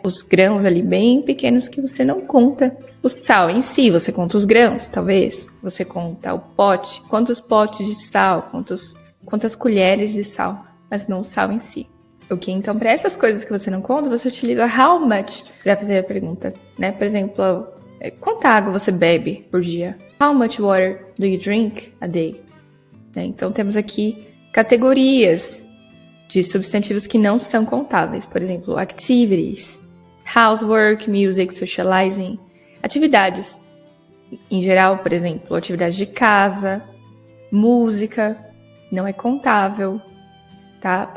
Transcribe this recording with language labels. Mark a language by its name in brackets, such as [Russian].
[Portuguese] Os grãos ali bem pequenos que você não conta. O sal em si, você conta os grãos, talvez. Você conta o pote, quantos potes de sal, quantas colheres de sal, mas não o sal em si. Ok, então para essas coisas que você não conta, você utiliza [English] how much [Portuguese] para fazer a pergunta, né? Por exemplo, quanta água você bebe por dia? [English] How much water do you drink a day? [Portuguese] Né? Então temos aqui categorias de substantivos que não são contáveis. Por exemplo, [English] activities, housework, music, socializing. [Portuguese] Atividades. em geral, por exemplo, atividade de casa, música, não é contável, tá?